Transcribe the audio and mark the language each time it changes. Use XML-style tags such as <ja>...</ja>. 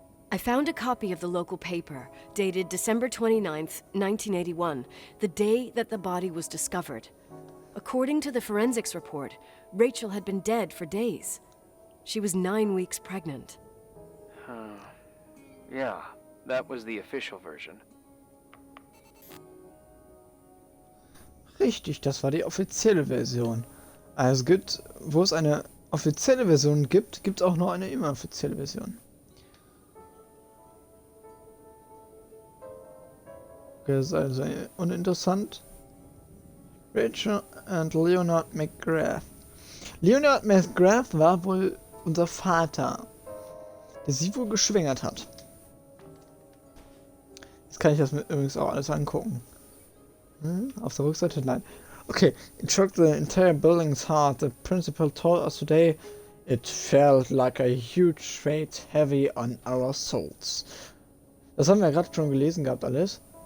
<en>I found a copy of the local paper, dated December 29th, 1981, the day that the body was discovered. According to the forensics report, Rachel had been dead for days. She was 9 weeks pregnant. Yeah, that was the official version.</en> <de>Richtig, das war die offizielle Version. Also gibt, wo es eine offizielle Version gibt, gibt es auch noch eine inoffizielle Version. Okay, das ist also uninteressant.</de> <en>Rachel and Leonard McGrath.</en> <de>Leonard McGrath war wohl unser Vater, der sie wohl geschwängert hat. Jetzt kann ich das mir übrigens auch alles angucken. Auf der Rückseite? Nein. Okay.</de> <en>It shook the entire building's heart. The principal told us today it felt like a huge weight heavy on our souls.</en> <de>Das haben wir ja gerade schon gelesen gehabt, alles.</de>